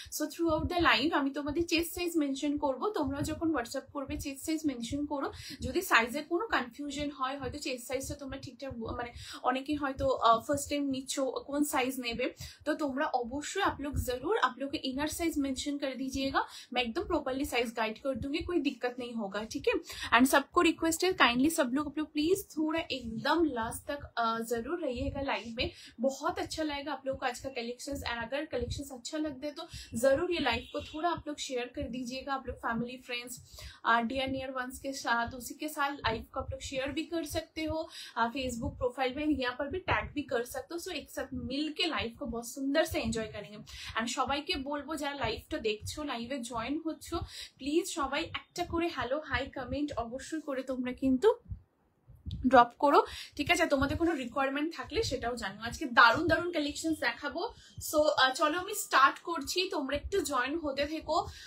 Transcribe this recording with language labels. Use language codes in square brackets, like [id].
[bn] So through out the live আমি তোমাদের chest size mention করবো, তোমরা যখন হোয়াটসঅ্যাপ করবে চেস্ট সাইজ মেনশন করো। যদি সাইজের কোনো কনফিউশন হয়, হয়তো চেস্ট সাইজটা তোমরা ঠিকঠাক, মানে অনেকে হয়তো ফার্স্ট টাইম নিচ্ছ কোন সাইজ নেবে, তো তোমরা অবশ্যই [hi] आप लोग इनर साइज मेंशन कर दीजिएगा, मैं एकदम प्रॉपर्ली साइज गाइड कर दूंगी, कोई दिक्कत नहीं होगा, ठीक है। एंड सबको रिक्वेस्ट है काइंडली सब लोग प्लीज थोड़ा एकदम लास्ट तक जरूर रहिएगा लाइव में, बहुत अच्छा लगेगा आप लोग को आज का कलेक्शंस। एंड अगर कलेक्शंस अच्छा लगते तो जरूर ये लाइव को थोड़ा आप लोग शेयर कर दीजिएगा, आप लोग family friends dear near ones के साथ, उसी के साथ लाइव को आप लोग शेयर भी कर सकते हो, फेसबुक प्रोफाइल में यहाँ पर भी टैग भी कर सकते हो। सो एक साथ मिल के लाइव को बहुत सुंदर से एंजॉय करेंगे। [bn] एंड সবাইকে বলবো যারা লাইভটা দেখছো, লাইভে জয়েন হচ্ছো, প্লিজ সবাই একটা করে হ্যালো হাই কমেন্ট অবশ্যই করে তোমরা কিন্তু ড্রপ করো, ঠিক আছে। তোমাদের কোনো রিকোয়ারমেন্ট থাকলে সেটাও জানিও। আজকে দারুণ কালেকশন দেখাবো। সো চলো আমি স্টার্ট করছি, তোমরা একটু জয়েন হতে থেকো।